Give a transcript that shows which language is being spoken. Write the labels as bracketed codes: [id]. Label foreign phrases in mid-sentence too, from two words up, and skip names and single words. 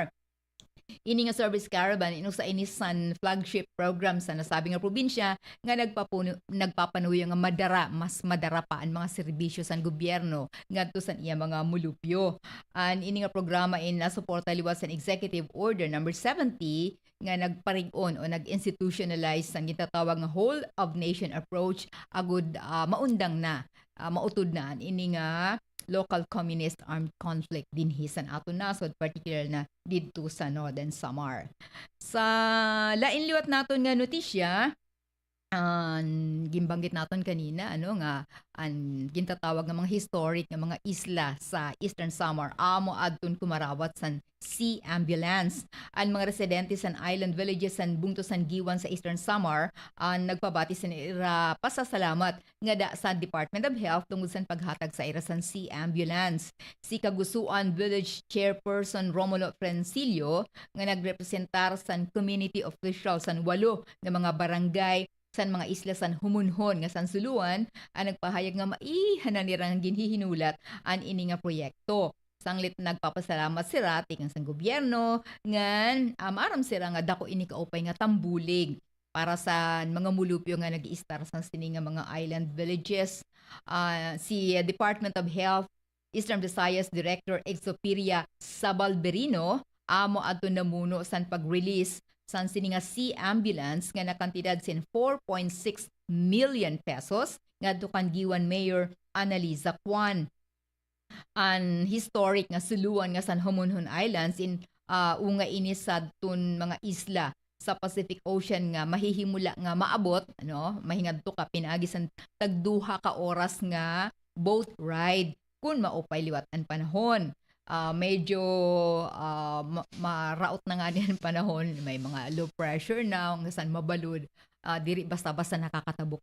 [war] Ini nga [en] service caravan [war] inusa ini san [en] flagship program [war] sa nasabing nga probinsya nga nagpapanuyo nga mas madara pa ang mga serbisyo san gobyerno ngadto san iya mga mulupyo. An ini nga programa nasuporta liwat san Executive Order number 70 nga nagparig-on o nag-institutionalize ang gitatawag nga [en] whole of nation approach [war] agud maundang na mautod na ini nga [en] local communist armed conflict [war] dinhi san aton nasod particular na didto sa Northern Samar. Sa lain liwat naton nga notisya gimbanggit naton kanina nga ang gintatawag nga mga historic nga mga isla sa Eastern Samar amo adton kumarawat san Sea Ambulance. Ang mga residente san [en] island villages [war] san bungto san Giwan sa Eastern Samar nagpabati sa ira pasasalamat nga da sa Department of Health tungod sa paghatag sa ira san Sea Ambulance. Si Kagusuan Village Chairperson Romulo Francilio nga nagrepresentar san [en] community officials [war] san 8 nga mga barangay san mga isla san humunhon nga san suluan ang nagpahayag nga maihanan nirang ginhihinulat an ini nga proyekto. Sanglit nagpapasalamat sila tikang sang gobyerno ngan aram sila nga dako ini kaupay nga tambulig para sa mga mulupyo nga nag-i-star sa sini nga mga [en] island villages. [war] Si Department of Health Eastern Visayas Director Exoperia Sabalberino amo adto namuno san pag-release san sini nga Sea Ambulance nga nakantidad sin 4.6 million pesos ngadto kan Giwan Mayor Annalisa Kwan. An historic nga suluan nga san Homonhon Islands in unga ini sadton mga isla sa Pacific Ocean nga mahihimula nga maabot, mahingadto ka pinaagi san tagduha ka oras nga [en] boat ride [war] kung maupay liwat ang panahon. Medyo maraot na nga din ang panahon, may mga [en] low pressure [war] na kung saan mabalud, diri basta-basta nakakatabok